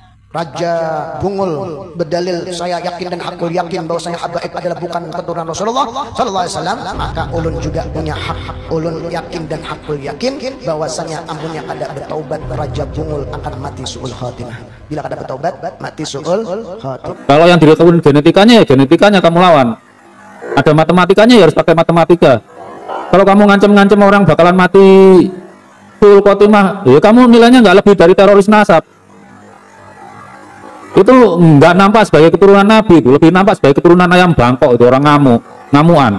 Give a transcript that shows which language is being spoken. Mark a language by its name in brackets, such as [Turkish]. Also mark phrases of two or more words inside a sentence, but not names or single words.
[Indonesian] Raja Bungul berdalil saya yakin dan [Arabic] حق اليقين [Indonesian] bahwasanya habaib adalah bukan keturunan Rasulullah [Arabic] صلى الله عليه وسلم, [Indonesian] maka ulun juga punya hak. [Banjar] Ulun yakin dan [Arabic] حق اليقين [Banjar] bahwasanya amun yang kada bertaubat Raja Bungul akan mati [Arabic] سوء الخاتمة. [Indonesian] Bila kada bertaubat mati [Arabic] سوء الخاتمة. [Indonesian] Kalau yang direkomendasi genetikanya ya genetikanya kamu lawan. Ada matematikanya ya harus pakai matematika. Kalau kamu ngancem-ngancem orang bakalan mati [Arabic] سوء الخاتمة, [Indonesian] ya kamu nilainya nggak lebih dari teroris nasab. Itu nggak nampak sebagai keturunan Nabi, itu lebih nampak sebagai keturunan ayam bangkok, itu orang ngamuan.